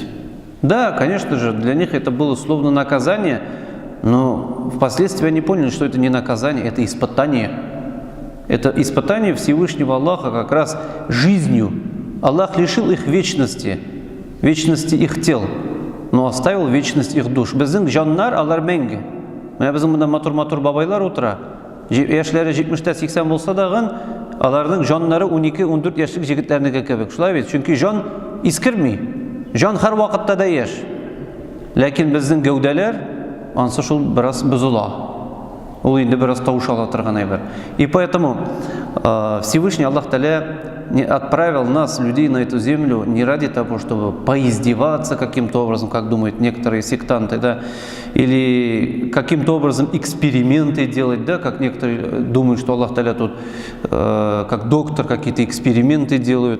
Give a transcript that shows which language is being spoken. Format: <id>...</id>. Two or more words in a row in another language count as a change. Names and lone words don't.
<ru>Да, конечно же, для них это было словно наказание, но впоследствии они поняли, что это не наказание, это испытание. Это испытание Всевышнего Аллаха как раз жизнью. Аллах лишил их вечности их тел, но оставил вечность их душ.</ru> <tt>Безнең жаннар алар мәңге. Менә безнең монда матур бабайлар утыра. Яшьләре 70-80 булса дагы, аларның жаннары 12-14 яшьлек җегетләрнеке кебек. Шулай бит, чөнки жан искерми. Жан һәр вакытта да яшь. Ләкин безнең гәүдәләр ансы шул бераз бозыла. Ул инде бераз тавыш ала торган әйбер.</tt> <ru>И поэтому Всевышний Аллах Тааля не отправил нас, людей, на эту землю не ради того, чтобы поиздеваться каким-то образом, как думают некоторые сектанты, да, или каким-то образом эксперименты делать, да, как некоторые думают, что Аллах Тааля тут как доктор какие-то эксперименты делают.</ru>